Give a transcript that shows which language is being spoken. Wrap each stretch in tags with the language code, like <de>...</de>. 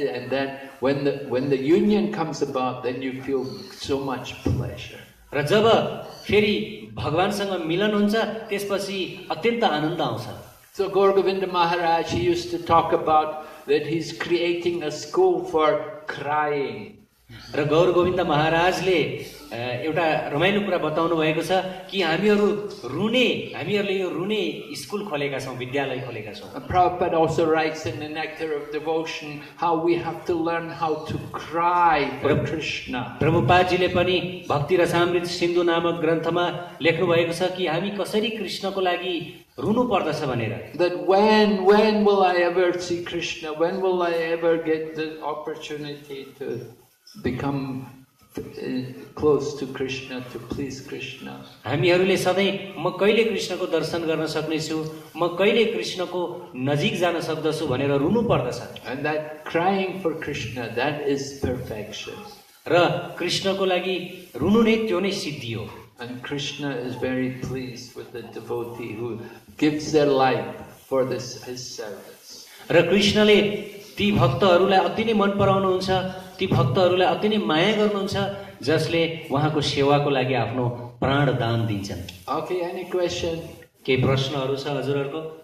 <en>That when the union comes about, then you feel so much pleasure.</en> <ne>र जब फेरि भगवानसँग मिलन हुन्छ, त्यसपछि अत्यन्त आनन्द आउँछ।</ne> <en>So Gaur Govinda Maharaj, he used to talk about that he's creating a school for crying.</en> <ne>र गौर गोविन्द महाराजले एउटा रमाइलो कुरा बताउनु भएको छ कि हामीहरूले यो रुने स्कुल खोलेका छौं, विद्यालय खोलेका छौं।</ne> <en>Prabhupada also writes in the Nectar of Devotion how we have to learn how to cry for Krishna.</en> <ne>प्रभुपादजीले पनि भक्ति रसामृत सिन्धु नामक ग्रन्थमा लेख्नु भएको छ कि हामी कसरी कृष्णको लागि रुनु पर्दछ भनेर।</ne> <en>That when will I ever see Krishna? When will I ever get the opportunity to become close to Krishna, to please Krishna?</en> <ne>हामीहरूले सधैँ म कहिले कृष्णको दर्शन गर्न सक्नेछु, म कहिले कृष्णको नजिक जान सक्दछु भनेर रुनु पर्दछ।</ne> <en>And that crying for Krishna, that is perfection.</en> <ne>र कृष्णको लागि रुनु नै त्यो नै सिद्धि हो।</ne> <en>And Krishna is very pleased with the devotee who gives their life for his service.</en> <ne>र कृष्णले ती भक्तहरूलाई अति नै मन पराउनुहुन्छ, ती भक्तहरूलाई अति नै माया गर्नुहुन्छ जसले उहाँको सेवाको लागि आफ्नो प्राण दान दिन्छन्।</ne> <en>Okay, any question?</en> <ne>केही प्रश्नहरू छ हजुरहरूको?</ne>